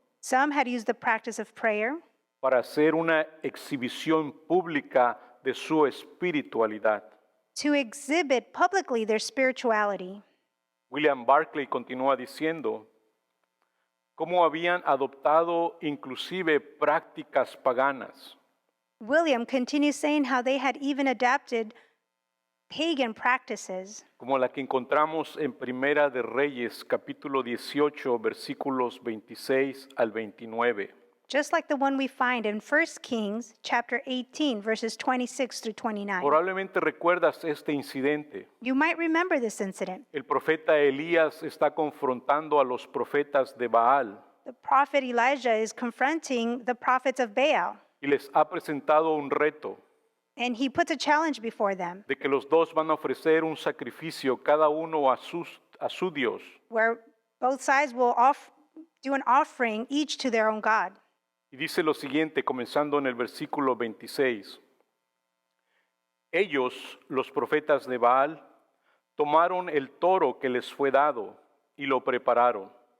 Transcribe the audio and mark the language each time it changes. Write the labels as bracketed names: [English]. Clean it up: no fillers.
[English] Some had used the practice of prayer [Spanish] para hacer una exhibición pública de su espiritualidad. [English] to exhibit publicly their spirituality. [Spanish] William Barclay continúa diciendo cómo habían adoptado inclusive prácticas paganas. [English] William continues saying how they had even adapted pagan practices, [Spanish] Como la que encontramos en Primera de Reyes, capítulo 18, versículos 26 al 29. [English] just like the one we find in 1 Kings chapter 18, verses 26 through 29. [Spanish] Probablemente recuerdas este incidente. [English] You might remember this incident. [Spanish] El profeta Elías está confrontando a los profetas de Baal [English] The prophet Elijah is confronting the prophets of Baal, [Spanish] y les ha presentado un reto [English] and he puts a challenge before them [Spanish] de que los dos van a ofrecer un sacrificio cada uno a su Dios. [English] where both sides will do an offering each to their own God. [Spanish] Y dice lo siguiente, comenzando en el versículo 26. Ellos, los profetas de Baal, tomaron el toro que les fue dado y lo prepararon.